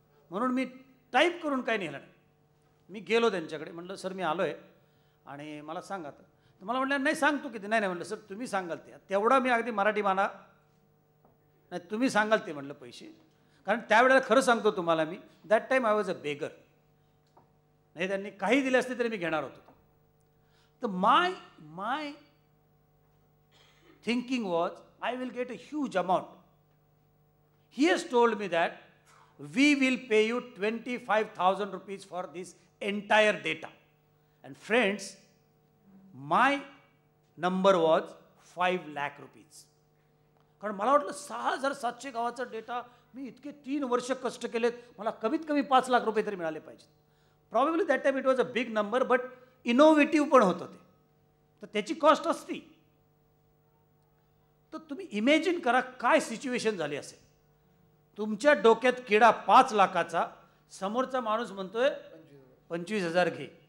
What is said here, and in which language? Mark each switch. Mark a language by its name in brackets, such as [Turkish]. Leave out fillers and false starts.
[Marathi] म्हणून मी टाईप करून काय नेलं नाही. मी गेलो त्यांच्याकडे, म्हटलं सर मी आलो आहे आणि मला सांगा. तर मला म्हटलं नाही सांग तू किती. नाही म्हटलं सर तुम्ही सांगाल ते. तेवढा मी अगदी मराठी माना नाही, तुम्ही सांगाल ते म्हटलं पैसे. कारण त्यावेळेला खरं सांगतो तुम्हाला मी, [English] That time I was a beggar. [Marathi] नाही त्यांनी काही दिले असते तरी मी घेणार होतो. [English] तर my thinking was, I will get a huge amount. He has told me that we will pay you 25,000 rupees for this entire data. And friends, my number was 5 lakh rupees. [Marathi] कारण मला वाटलं 6,700 गावाचा डेटा मी इतके 3 वर्ष कष्ट केलेत, मला कमीत कमी 5 लाख रुपये तरी मिळाले पाहिजेत. [English] probably that time it was a big number, but innovative [Marathi] पण होतं ते, तर त्याची कॉस्ट असती. तर तुम्ही इमॅजिन करा काय सिच्युएशन झाली असेल. तुमच्या डोक्यात किडा 5 लाखाचा, समोरचा माणूस म्हणतोय 25,000 घे.